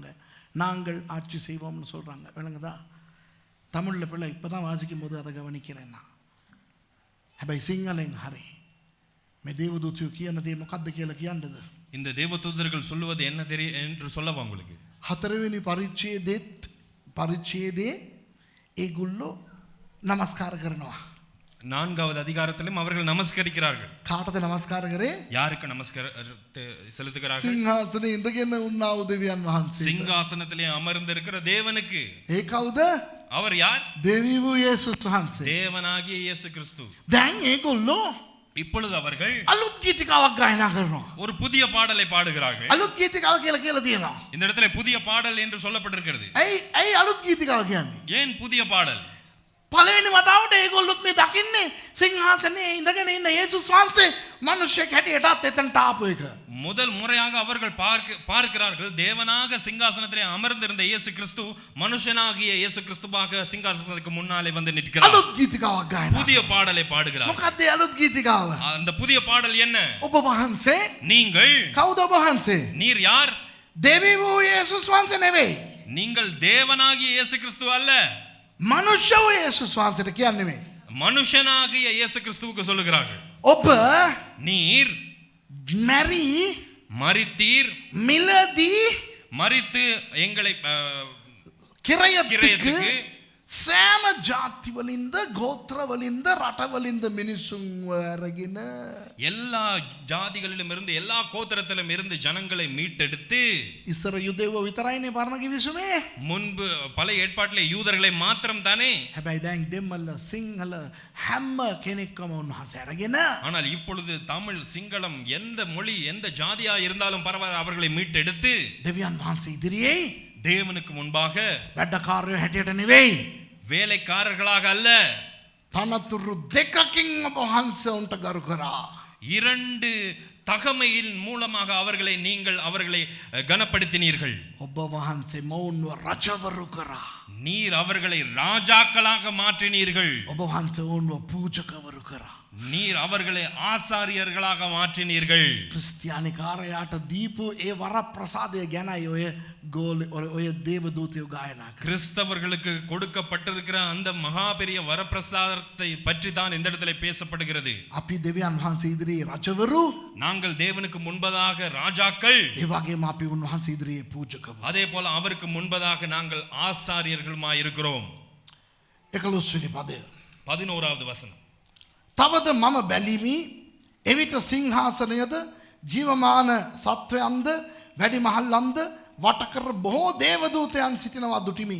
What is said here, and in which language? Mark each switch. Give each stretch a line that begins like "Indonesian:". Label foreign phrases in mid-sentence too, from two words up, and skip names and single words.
Tamil: நாங்கள் ஆட்சி செய்வோம்னு சொல்கிறாங்க. விளங்குதா? தமிழில் பிள்ளை இப்போ தான் வாசிக்கும் போது அதை கவனிக்கிறேன் நான்.
Sinhala: හැබැයි සිංහලෙන් හරි මේ දේවදූතයෝ කියන දේ මොකද්ද කියලා කියන්නද?
Tamil: இந்த தேவதூதர்கள் சொல்லுவது என்ன என்று சொல்லவா உங்களுக்கு?
Sinhala: 4වෙනි පරිච්ඡේදයේ ඒගොල්ලෝ නමස්කාර කරනවා.
Tamil: 4வது அதிகாரத்திலும் அவர்கள் நமஸ்கரிக்கிறார்கள்.
Sinhala: කාටද නමස්කාර කරේ?
Tamil: யாருக்கு நமஸ்காரத்தை செலுத்துகிறார்கள்?
Sinhala: සිංහාසනේ ඉඳගෙන උන්නා වූ දෙවියන් වහන්සේ.
Tamil: சிங்காசனத்திலே அமர்ந்திருக்கிற தேவனுக்கு.
Sinhala: ඒ කවුද?
Tamil: அவர் யார்?
Sinhala: දෙවි වූ යේසුස් වහන්සේ.
Tamil: தேவனாகிய இயேசு கிறிஸ்து.
Sinhala: දැන් ඒගොල්ලෝ
Tamil: இப்பொழுது அவர்கள்
Sinhala: අලුත් ගීතිකාවක් ගායනා කරනවා.
Tamil: ஒரு புதிய பாடலை பாடுகிறார்கள்.
Sinhala: අලුත් ගීතිකාව කියලා තියෙනවා.
Tamil: இந்த இடத்துல புதிய பாடல் என்று சொல்லப்பட்டிருக்கிறது.
Sinhala: ඇයි අලුත් ගීතිකාව කියන්නේ?
Tamil: ஏன் புதிய பாடல்?
Sinhala: පළවෙනි වතාවට ඒගොල්ලොත් මේ දකින්නේ සිංහාසනේ ඉඳගෙන ඉන්න යේසුස් වහන්සේ මිනිස්සෙක් හැටියටත් එතනට ආපු එක.
Tamil: முதல் முறையாக அவர்கள் பார்க்கிறார்கள் தேவனாக சிங்காசனத்திலே அமர்ந்திருந்த இயேசு கிறிஸ்து மனுஷனாகிய இயேசு கிறிஸ்துவாக சிங்காசனத்துக்கு முன்னாலே வந்து நிற்கிறார்.
Sinhala: අලුත් ගීතිකාවක් ගායනා.
Tamil: புதிய பாடலை பாடுகிறார்.
Sinhala: මොකක්ද අලුත් ගීතිකාව?
Tamil: அந்த புதிய பாடல் என்ன?
Sinhala: ඔබ වහන්සේ
Tamil: நீங்கள்.
Sinhala: කවුද ඔබ වහන්සේ?
Tamil: நீர் யார்?
Sinhala: දෙවි වූ යේසුස් වහන්සේ නෙවෙයි.
Tamil: நீங்கள் தேவனாகிய இயேசு கிறிஸ்து அல்ல.
Sinhala: මනුෂ්‍ය වූ යේසුස් වහන්සේට කියන්නේ නෙවෙයි.
Tamil: மனுஷனாகிய இயேசு கிறிஸ்துவுக்கு சொல்லுகிறார்கள்.
Sinhala: ඔබ
Tamil: நீர்
Sinhala: මැරි
Tamil: மரித்தீர்,
Sinhala: මිලදී
Tamil: மரித்து எங்களை
Sinhala: කිරයතික සෑම ජාතිවලින්ද ගෝත්‍රවලින්ද රටවලින්ද මිනිසුන් අරගෙන
Tamil: எல்லா ஜாதிகளிலும் இருந்து எல்லா கோத்திரத்திலும் இருந்து ஜனங்களை மீட்டெடுத்து
Sinhala: ඉස්සර යුදෙව්ව විතරයිනේ පරණ කිවිසුමේ.
Tamil: முன்பு பழைய ஏற்பாட்டிலே யூதர்களை மாத்திரம் தானே.
Sinhala: හැබැයි දැන් දෙමළ සිංහල හැම කෙනෙක්ම උන්වහන්සේ අරගෙන
Tamil: ஆனால் இப்பொழுது தமிழ் சிங்களம் எந்த மொழி எந்த ஜாதியா இருந்தாலும் பரவாயில்லை அவர்களை மீட்டெடுத்து
Sinhala: දෙවියන් වහන්සේ ඉදිරියේ
Tamil: தேவனுக்கு முன்பாக
Sinhala: වැඩකාරයෝ හැටියට නෙවෙයි,
Tamil: வேலைக்காரர்களாக அல்ல,
Sinhala: තනතුරු දෙකකින් ඔබ වහන්සේ උන්ට ගරු කරා.
Tamil: 2 தகமையின் மூலமாக நீங்கள் அவர்களை கனப்படுத்தினீர்கள்.
Sinhala: ඔබ වහන්සේ මොවුන්ව රජවරු කරා.
Tamil: நீர் அவர்களை ராஜாக்களாக மாற்றினீர்கள்.
Sinhala: ඔබ වහන්සේ ඔවුන්ව පූජකවරු කරා.
Tamil: நீர் அவர்களை ஆசாரியர்களாக மாற்றினீர்கள்.
Sinhala: ක්‍රිස්තියානිකාරයාට දීපු ඒ වරප්‍රසාදය ගැනයි ඔය දේවදූතයෝ ගායනා කරා.
Tamil: கிறிஸ்தவர்களுக்கு கொடுக்கப்பட்டிருக்கிற அந்த மகா பெரிய வரப்பிரசாதத்தை பற்றி தான் இந்த இடத்துல பேசப்படுகிறது.
Sinhala: අපි දෙවියන් වහන්සේ ඉදිරියේ රජවරු,
Tamil: நாங்கள் தேவனுக்கு முன்பதாக ராஜாக்கள்,
Sinhala: ඒ වගේම අපි උන්වහන්සේ ඉදිරියේ පූජකවරු.
Tamil: அதே போல அவருக்கு முன்பதாக நாங்கள் ஆசாரியர்களுமாய் இருக்கிறோம்.
Sinhala: 11 වෙනි පදය.
Tamil: 11வது வசனம்.
Sinhala: තවද මම බැලිමි, එවිට සිංහාසනයද ජීවමාන සත්වයන්ද වැඩිමහල්ලන්ද වටකර බොහෝ දේවදූතයන් සිටිනවා දුටිමි.